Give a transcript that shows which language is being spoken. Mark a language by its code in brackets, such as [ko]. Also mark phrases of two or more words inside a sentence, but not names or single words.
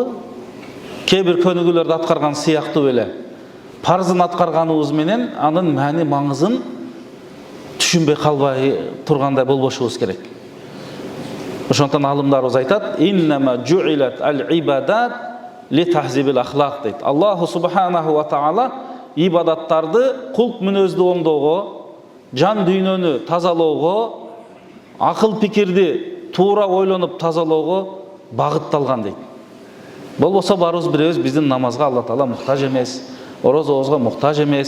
[ky] Кээ бир көнүгүүлөрдү аткарган сыяктуу эле парзын аткарганыбыз менен анын маани маңызын түшүнбөй калбай тургандай болбошубуз керек. Ошондон алымдарыбыз айтат: [ar] "إنما جعلت العبادات ل تهذيب الأخلاق" дейт. الله سبحانه وتعالى [ky] ибадаттарды кулк мүнөздү оңдоого, жан дүйнөнү тазалоого, акыл пикирди туура ойлонуп тазалоого багытталган дейт. Болбосо барыбыз бирөөбүз биздин намазга Алла Таала муктаж эмес, орозобузга муктаж эмес.